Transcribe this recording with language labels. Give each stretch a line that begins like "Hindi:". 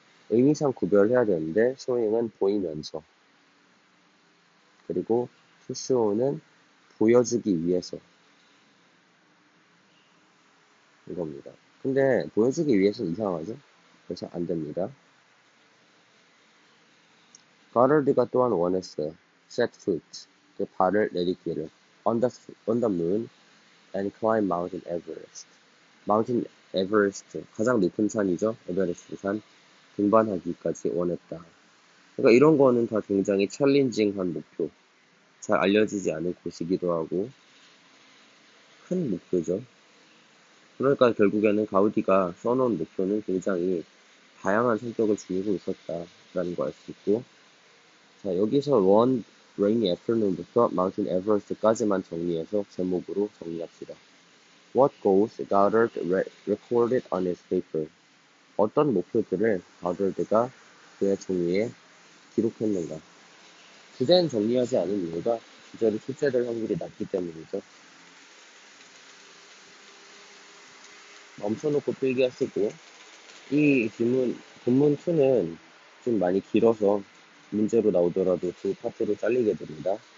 Korean: 의미상 구별해야 되는데 showing은 보이면서, 그리고 to show는 보여주기 위해서 이겁니다. 근데 보여주기 위해서는 이상하죠? 그래서 안 됩니다. Goddard가 또한 원했어요.
English: set foot,
Korean: 그 발을 내딛기를
English: on the moon and climb Mountain Everest.
Korean: Mountain Everest, 가장 높은 산이죠. 에베레스트 산. 등반하기까지 원했다. 그러니까 이런 거는 다 굉장히 챌린징한 목표. 잘 알려지지 않은 곳이기도 하고 큰 목표죠. 그러니까 결국에는 가우디가 써놓은 목표는 굉장히 다양한 성격을 지니고 있었다라는 걸 알 수 있고, 자 여기서
English: One Rainy Afternoon
Korean: 부터 Mountain Everest까지만 정리해서 제목으로 정리합시다.
English: What goals Goddard recorded on his paper?
Korean: 어떤 목표들을 가더드가 그의 종이에 기록했는가? 주제는 정리하지 않은 이유가 주제로 출제될 확률이 낮기 때문이죠. 멈춰놓고 필기하시고, 이 질문, 본문 2는 좀 많이 길어서 문제로 나오더라도 두 파트로 잘리게 됩니다.